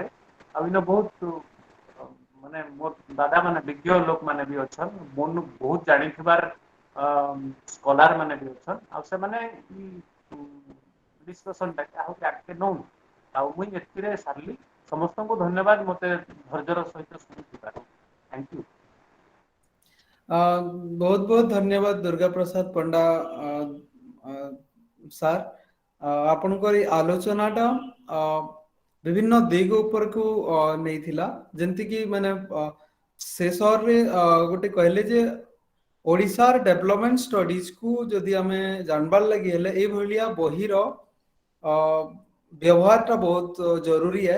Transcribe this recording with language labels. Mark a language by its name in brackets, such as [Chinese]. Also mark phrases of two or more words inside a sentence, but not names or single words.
[Odia] ଆଉ ଇନ ବହୁତ ମାନେ ମୋର ଦାଦା ମାନେ ବିଜ୍ଞ ଲୋକ ମାନେ ବି ଅଛନ୍, ମନୁ ବହୁତ ଜାଣିଥିବାର ସ୍କଲାର ମାନେ ବି ଅଛନ୍। ଆଉ ସେମାନେ ଡିସ୍କସନ ଟା ଆହୁରି ଆଗକେ ନଉନ। ଆଉ ମୁଇଁ ଏଥିରେ ସାରିଲି। ସମସ୍ତଙ୍କୁ ଧନ୍ୟବାଦ ମତେ ଧୈର୍ଯ୍ୟର ସହିତ ଶୁଣିଥିବାରୁ। [English] Thank you. [Odia] ବହୁତ ବହୁତ ଧନ୍ୟବାଦ दुर्गा प्रसाद पंडा ସାର୍। ଆପଣଙ୍କର ଏଇ ଆଲୋଚନାଟା ବିଭିନ୍ନ ଦିଗ ଉପରକୁ ନେଇଥିଲା। ଯେମିତିକି ମାନେ ଶେଷରେ ଗୋଟେ କହିଲେ ଯେ ଓଡ଼ିଶାର ଡେଭଲପମେଣ୍ଟ ଷ୍ଟଡିଜକୁ ଯଦି ଆମେ ଜାଣିବାର ଲାଗି ହେଲେ ଏଇଭଳିଆ ବହିର ବ୍ୟବହାରଟା ବହୁତ ଜରୁରୀ है।